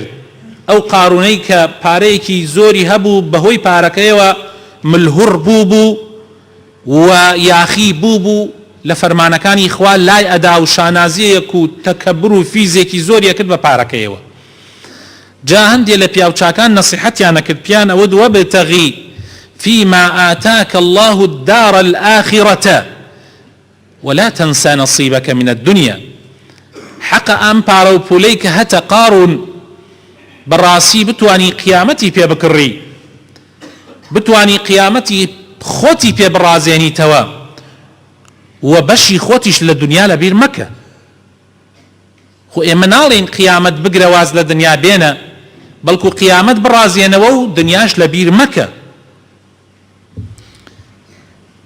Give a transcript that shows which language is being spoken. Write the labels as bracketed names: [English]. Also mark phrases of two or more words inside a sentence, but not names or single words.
[Central Kurdish] ئەو قارونەی کە پارەیەکی زۆری هەبوو، بەهۆی پارەکەیەوە ملهوڕ بوو و یاخی بوو لە فەرمانەکانی خوا لای ئەدا و شانازیەک و تەکەبر و فیزێکی زۆری ئەکرد بە پارەکەیەوە. جا هەندێ لە پیاوچاکان نەسیحەتیان ئەکرد، پیان ئەوە [Arabic] وەبتەغی فيما آتاك الله الدار الآخرة ولا تنسى نصيبك من الدنيا. [Central Kurdish] حق ئەم پارە و پولەی کە هەتە قارون بەڕاستی بتوانی قیامەتی پێ بکڕی، بتوانی قیامەتی خۆتی پێ بڕازێنیتەوە، و بەشی خۆتیش لە دنیا لەبیر مەکە. خۆ ئێمە ناڵێن قیامەت بگرە واز لە دنیا بێنە، بەڵکو قیامەت بڕازێنەوە و دنیاش لەبیر مەکە.